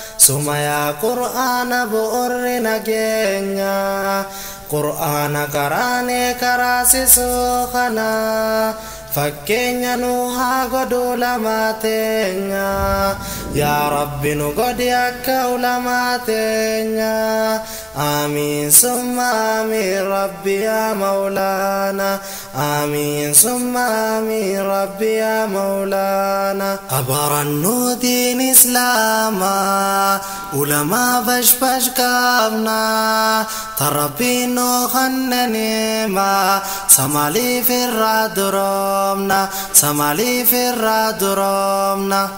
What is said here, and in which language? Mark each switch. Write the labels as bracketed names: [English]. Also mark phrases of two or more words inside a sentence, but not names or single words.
[Oromo] Suma yaa Qur'aana bu'urri nageenya. Qur'aana qaraanee karaasisu kana, fakkeenya nu haa godhu lamaa teenya. Yaa Rabbi nu godhi akka ulamaa teenya. [Arabic] آمين ثم آمين ربي يا مولانا. آمين ثم آمين ربي يا مولانا. [Oromo] Abaarannoo diin Islaamaa, ulamaa bashbash qabna, ta Rabbiin nuu kenna ni'maa, sa maaliif irraa duroomna, sa maaliif irraa duroomna?